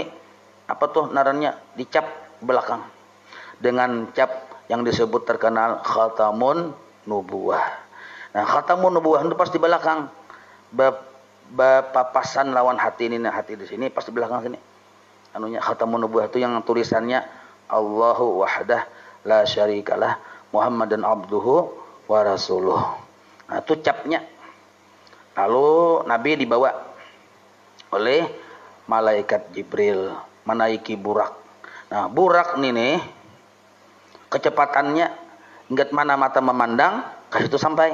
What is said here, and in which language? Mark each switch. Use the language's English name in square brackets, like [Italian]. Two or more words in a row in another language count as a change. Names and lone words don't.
[Indonesian] Apa tuh narannya? Dicap belakang. Dengan cap yang disebut terkenal [Arabic] خاتم النبوة. [Indonesian] Nah, [Arabic] خاتم النبوة [Indonesian] itu pas di belakang. Papasan lawan hati ini, nah hati di sini pas di belakang sini. Anunya [Arabic] خاتم النبوة [Indonesian] itu yang tulisannya [Arabic] الله وحده لا شريك له محمدا عبده ورسوله. [Indonesian] Nah, itu capnya. Lalu Nabi dibawa oleh malaikat Jibril menaiki burak. Nah, burak ini nih kecepatannya ingat mana mata memandang ke situ sampai.